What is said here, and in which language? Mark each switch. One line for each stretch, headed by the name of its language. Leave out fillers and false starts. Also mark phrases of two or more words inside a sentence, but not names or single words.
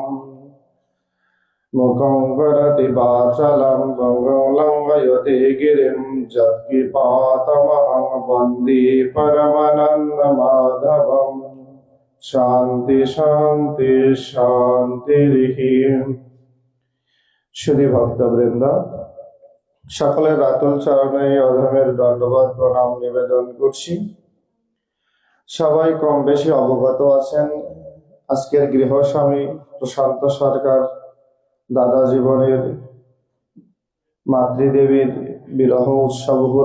Sanskrit: मुखं करोति वाचालं पङ्गुं लङ्घयते गिरिं यत्कृपातमहं वन्दे परमानन्दमाधवं। शान्ति शान्ति शान्तिः।
Bangla: শুধু ভক্তবৃন্দ, সকলের রাতুল চরণে অধমের দণ্ডবত প্রণাম নিবেদন করছি। সবাই কম বেশি অবগত আছেন আজকের গৃহস্বামী প্রশান্ত সরকার দাদা জীবনের মাতৃদেবীর বিরহ উৎসব